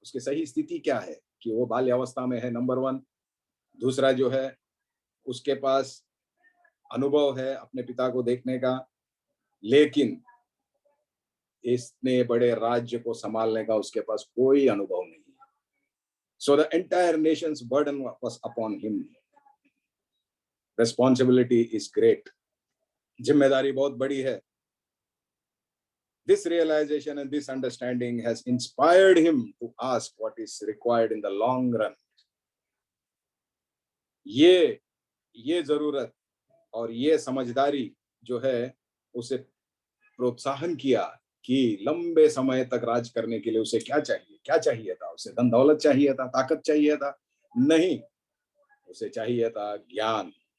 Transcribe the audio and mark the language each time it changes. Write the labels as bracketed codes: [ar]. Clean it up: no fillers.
[hi] उसकी सही स्थिति क्या है? कि वो बाल्यावस्था में है, नंबर 1। दूसरा जो है, उसके पास अनुभव है अपने पिता को देखने का, लेकिन इतने बड़े राज्य को संभालने का उसके पास कोई अनुभव नहीं है। [en] So the entire nation's burden was upon him. Responsibility is great. [hi] जिम्मेदारी बहुत बड़ी है। [en] This realization and this understanding has inspired him to ask what is required in the long run. [hi] ये जरूरत और ये समझदारी जो है, उसे प्रोत्साहन किया कि लंबे समय तक राज करने के लिए उसे क्या चाहिए? क्या चाहिए था? उसे धन दौलत चाहिए था? ताकत चाहिए था? नहीं, उसे चाहिए था ज्ञान।